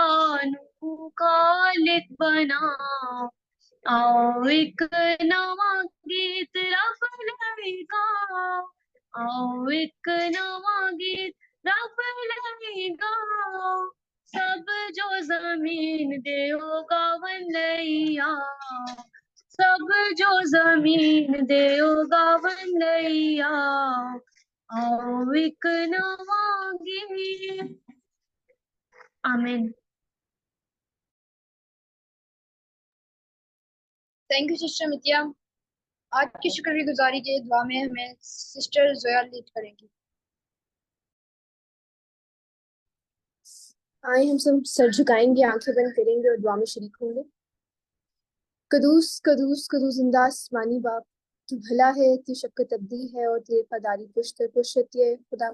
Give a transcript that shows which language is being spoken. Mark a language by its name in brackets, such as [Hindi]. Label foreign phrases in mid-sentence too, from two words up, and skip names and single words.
[Punjabi] ਨੂ ਖਾਲਿਕ ਬਣਾਓ, ਆਓ ਇਕ ਨਵਾਂ ਗੀਤ ਰੱਬ ਲਈ ਗਾਓ, ਆਓ ਇਕ ਨਵਾਂ ਗੀਤ ਰੱਬ ਲਈ ਗਾਓ, ਸਭ ਜੋ ਜ਼ਮੀਨ ਦੇ ਓ ਗਾਵਣ ਲਈ ਆਓ, ਸਭ ਜੋ ਜ਼ਮੀਨ ਦੇ ਓ ਗਾਵਣ ਲਈ ਆਓ ਇਕ ਨਵਾਂ ਗੀਤ। [Urdu] आमीन। [English] Thank you sister Mitiya. [Urdu] آج کی شکرگزاری کے دعا میں ہمیں سسٹر جویا لیڈ کریں گی. آئے ہم سب سر جھکائیں گے، آنکھیں بند کریں گے اور دعا میں شریک ہوں گے. قدوس قدوس قدوس زندہ آسمانی باپ، تو بھلا ہے، تو شفقت ابدی ہے اور تیری وفاداری پشت پشت ہے خدا.